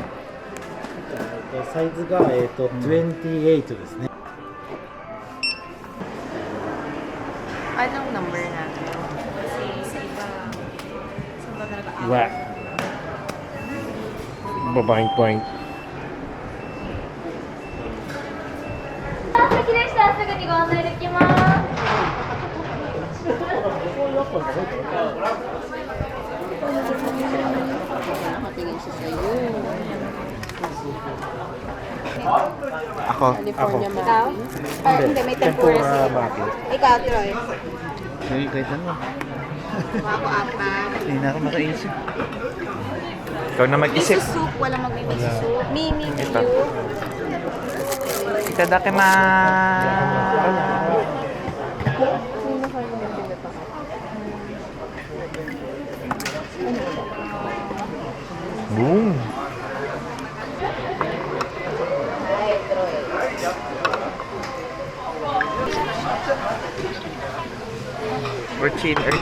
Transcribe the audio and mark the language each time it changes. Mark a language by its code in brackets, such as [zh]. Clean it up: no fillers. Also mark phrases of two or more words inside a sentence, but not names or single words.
[ja] サイズが、28ですね。 [tl] Anong number natin? Wah. Babaeng point. [ja] 先でしたらすぐにご案内できます。 [tl] Nakatingin siya sa'yo. Ako. California Maki. Ah, hindi, may tempura siya. Ikaw, Troy. Ay, kahit ano. Ako, apat. Hindi na ako makaisip. Ikaw na mag-isip. Miso soup, walang mag-miso soup. Mimi, Ito. Miyu. Itadakimasu. Boom. Ay, Troy. Urchin.